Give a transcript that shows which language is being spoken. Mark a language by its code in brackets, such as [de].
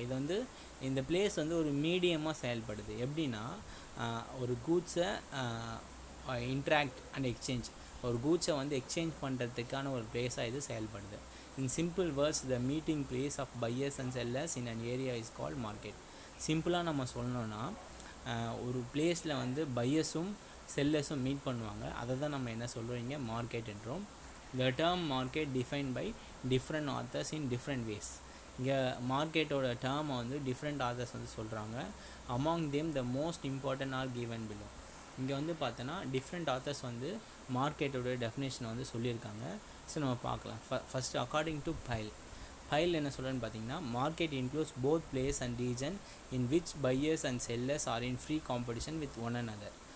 [ta] இது வந்து இந்த பிளேஸ் வந்து ஒரு மீடியமாக செயல்படுது. எப்படின்னா ஒரு கூட்ஸை இன்ட்ராக்ட் அண்ட் எக்ஸ்சேஞ்ச், ஒரு கூட்ஸை வந்து எக்ஸ்சேஞ்ச் பண்ணுறதுக்கான ஒரு பிளேஸாக இது செயல்படுது. [en] In simple words, the meeting place of buyers and sellers in an area is called market. [ta] சிம்பிளாக நம்ம சொல்லணும்னா ஒரு பிளேஸில் வந்து பையர்ஸும் செல்லர்ஸும் மீட் பண்ணுவாங்க. அதை தான் நம்ம என்ன சொல்கிறோம் இங்கே market என்றோம். [en] The term market defined by different authors in different ways. [ta] இங்கே மார்க்கெட்டோட டேர்மை வந்து டிஃப்ரெண்ட் ஆத்தர்ஸ் வந்து சொல்கிறாங்க. [en] among them the most important are given below. [ta] இங்கே வந்து பார்த்தோன்னா டிஃப்ரெண்ட் ஆத்தர்ஸ் வந்து மார்க்கெட்டோட டெஃபினேஷனை வந்து சொல்லியிருக்காங்க. ஸோ நம்ம பார்க்கலாம். [en] first according to file [ta] என்ன சொல்கிறேன்னு பார்த்தீங்கன்னா, [en] Market includes both place and region in which buyers and sellers are in free competition with one another.